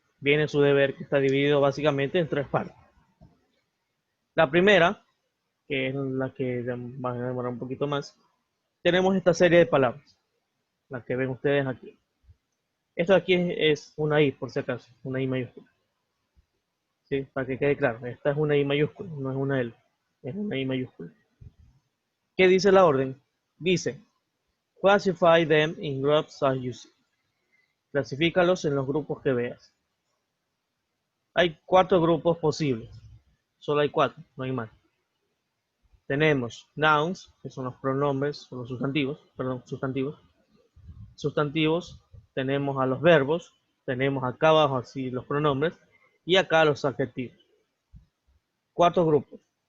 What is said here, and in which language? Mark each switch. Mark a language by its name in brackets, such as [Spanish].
[Spanish] Viene su deber que está dividido básicamente en 3 partes. La primera, que es la que va a demorar un poquito más, tenemos esta serie de palabras, las que ven ustedes aquí. Esto aquí es una I, por si acaso, una I mayúscula. ¿Sí? Para que quede claro, esta es una I mayúscula, no es una L, es una I mayúscula. ¿Qué dice la orden? [English] Dice, classify them in groups as you see. [Spanish] Clasifícalos en los grupos que veas. Hay 4 grupos posibles, solo hay 4, no hay más. Tenemos nouns, que son los pronombres, son los sustantivos, perdón, sustantivos. Sustantivos, tenemos a los verbos, tenemos acá abajo así los pronombres y acá los adjetivos. 4 grupos.